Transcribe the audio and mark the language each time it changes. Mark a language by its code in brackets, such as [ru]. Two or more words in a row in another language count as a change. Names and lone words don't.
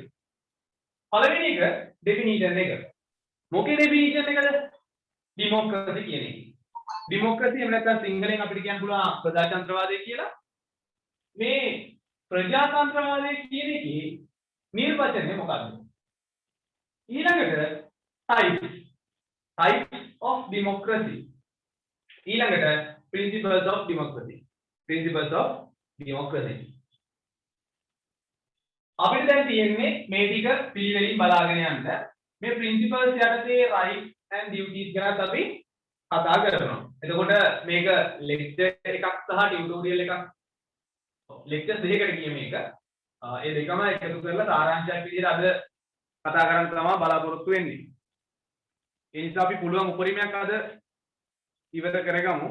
[si] පළවෙනි එක definition එක. මොකේ definition එකද? democracy කියන එක. democracy එහෙම නැත්නම් සිංහලෙන් අපිට කියන්න පුළුවන් ප්‍රජාතන්ත්‍රවාදය කියලා. මේ ප්‍රජාතන්ත්‍රවාදය කියන එකේ නිර්වචනය මොකක්ද? [en] ඊළඟට types of democracy. ඊළඟට principles of democracy. principles of democracy. [si] අපිට දැන් තියෙන්නේ මේ ටික පිළිවෙලින් බලාගෙන යන්න. මේ principles යටතේ [en] rights and duties [si] ගැන අපි කතා කරනවා. එතකොට මේක lecture එකක් සහ tutorial එකක් lecture දෙකකට ගිය මේක. ඒ දෙකම එකතු කරලා සාරාංශයක් විදිහට අද කතා කරන්න තමයි බලාපොරොත්තු වෙන්නේ. ඒ නිසා අපි පුළුවන් උපරිමයක් අද ඉවර කරගමු.